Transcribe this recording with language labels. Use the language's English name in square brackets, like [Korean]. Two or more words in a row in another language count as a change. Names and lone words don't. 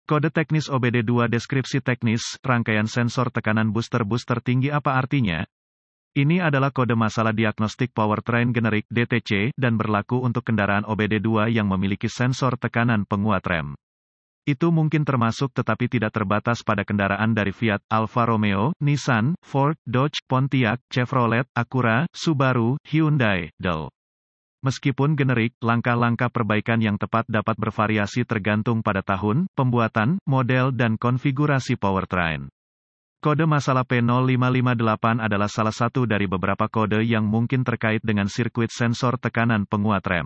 [Indonesian] Kode teknis OBD2 deskripsi teknis, rangkaian sensor tekanan booster tinggi apa artinya? Ini adalah kode masalah diagnostik powertrain generik (DTC) dan berlaku untuk kendaraan OBD2 yang memiliki sensor tekanan penguat rem. Itu mungkin termasuk tetapi tidak terbatas pada kendaraan dari Fiat, Alfa Romeo, Nissan, Ford, Dodge, Pontiac, Chevrolet, Acura, Subaru, Hyundai, Dell. Meskipun generik, langkah-langkah perbaikan yang tepat dapat bervariasi tergantung pada tahun, pembuatan, model dan konfigurasi powertrain. Kode masalah P0558 adalah salah satu dari beberapa kode yang mungkin terkait dengan sirkuit sensor tekanan penguat rem.